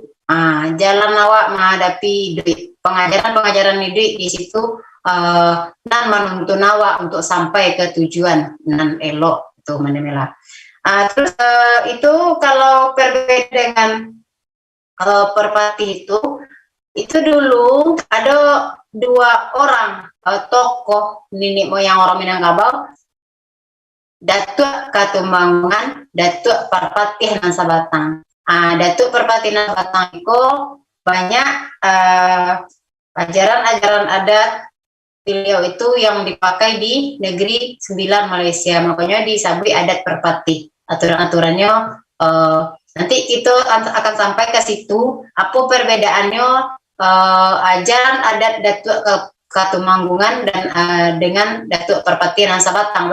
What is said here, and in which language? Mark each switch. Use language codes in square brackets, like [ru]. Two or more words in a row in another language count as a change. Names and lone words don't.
[min] Jalan awak menghadapi duit. Pengajaran hidup di situ nan menuntun awak untuk sampai ke tujuan nan elok itu menemela. [id] Terus itu kalau berbeda dengan perpati itu dulu ada dua orang tokoh nenek moyang orang Minangkabau, Datuk Katumbangan, Datuk Parpati nan Sabatang. Datuk Parpati nan Sabatang itu banyak ajaran-ajaran adat beliau itu yang dipakai di negeri Sembilan Malaysia, makanya disebut adat Parpati. Aturan-aturannya nanti kita akan sampai ke situ apa perbedaannya ajaran adat Datuk Katumanggungan dan dengan Datuk Parpati nan Sabatang.